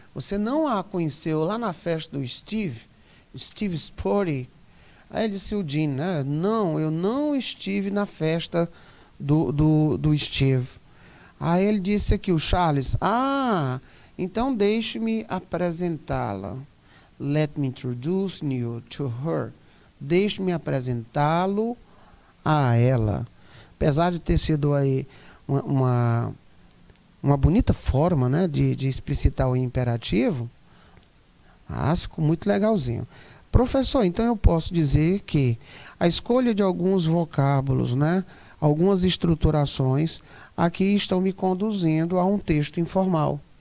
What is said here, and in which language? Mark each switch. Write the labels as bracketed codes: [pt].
[pt] Você não a conheceu lá na festa do Steve Sporty? Aí ele disse, o Jean, né? Não, eu não estive na festa do Steve. Aí ele disse aqui, o Charles, então deixe-me apresentá-la. [en] Let me introduce you to her. [pt] Deixe-me apresentá-lo a ela. Apesar de ter sido aí uma bonita forma, né, de explicitar o imperativo, ficou muito legalzinho. Professor, então eu posso dizer que a escolha de alguns vocábulos, né, algumas estruturações, aqui estão me conduzindo a um texto informal.